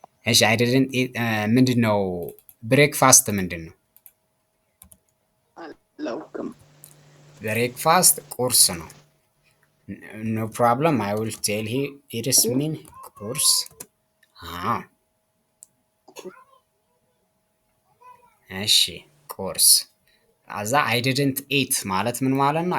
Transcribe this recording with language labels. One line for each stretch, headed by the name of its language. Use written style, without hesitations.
Amharic: እሺ
English: I didn't eat
Amharic: ምንድነው ብሬክፋስት ምንድነው? አላውቅም። ብሬክፋስት ቁርስ ነው።
English: no problem I will tell you it is mean ቁርስ
Amharic: እሺ ቁርስ አዛ አይ ዲድንት ኢት ማለት ምን ማለት ነው?